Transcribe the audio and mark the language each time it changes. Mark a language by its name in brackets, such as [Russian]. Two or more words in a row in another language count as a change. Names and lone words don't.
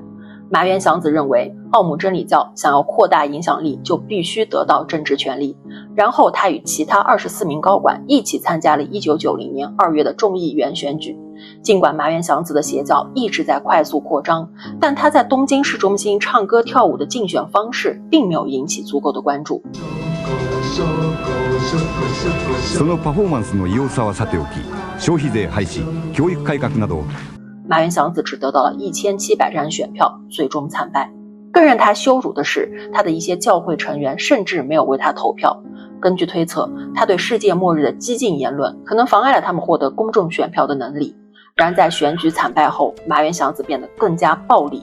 [Chinese] 麻原祥子认为，奥姆真理教想要扩大影响力就必须得到政治权力。然后他与其他24名高管一起参加了1990年2月的众议员选举。尽管麻原祥子的邪教一直在快速扩张，但他在东京市中心唱歌跳舞的竞选方式并没有引起足够的关注。 [Japanese] そのパフォーマンスの異様さはさておき、消費税廃止、教育改革など。 [Chinese] 麻原祥子只得到了1700张选票，最终惨败。更让他羞辱的是，他的一些教会成员甚至没有为他投票。根据推测，他对世界末日的激进言论可能妨碍了他们获得公众选票的能力。然而在选举惨败后，麻原祥子变得更加暴力。